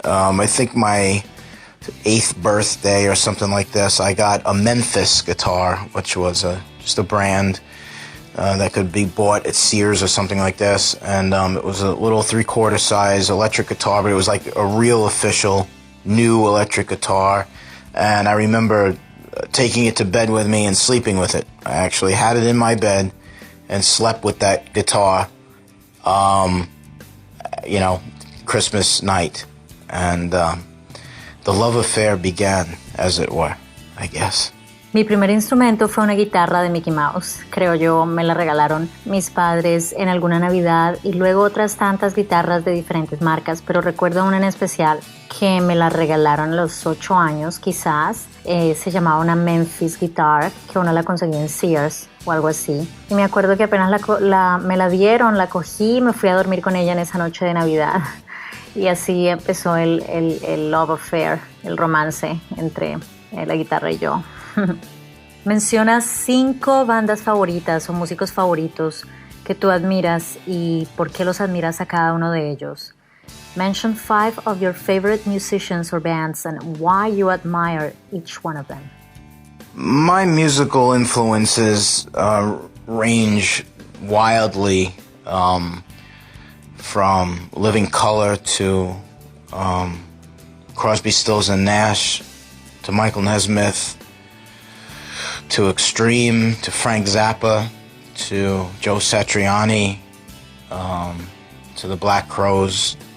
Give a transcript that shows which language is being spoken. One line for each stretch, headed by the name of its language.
English: I think my 8th birthday or something like this, I got a Memphis guitar, which was just a brand that could be bought at Sears or something like this, and it was a little 3/4 size electric guitar, but it was like a real official new electric guitar, and I remember taking it to bed with me and sleeping with it. I actually had it in my bed and slept with that guitar, Christmas night, and the love affair began, as it were, I guess.
Spanish: Mi primer instrumento fue una guitarra de Mickey Mouse. Creo yo, me la regalaron mis padres en alguna Navidad y luego otras tantas guitarras de diferentes marcas, pero recuerdo una en especial que me la regalaron a los 8 años quizás. Se llamaba una Memphis Guitar, que uno la conseguía en Sears o algo así. Y me acuerdo que apenas me la dieron, la cogí y me fui a dormir con ella en esa noche de Navidad. Y así empezó el
English: love affair,
Spanish: el romance entre la guitarra y yo. Menciona 5 bandas favoritas o músicos favoritos que tú admiras y por qué los admiras a cada uno de ellos.
English: Mention 5 of your favorite musicians or bands and why you admire each one of them. My musical influences range wildly, from Living Colour to Crosby, Stills and Nash, to Michael Nesmith, to Extreme, to Frank Zappa, to Joe Satriani, to the Black Crowes,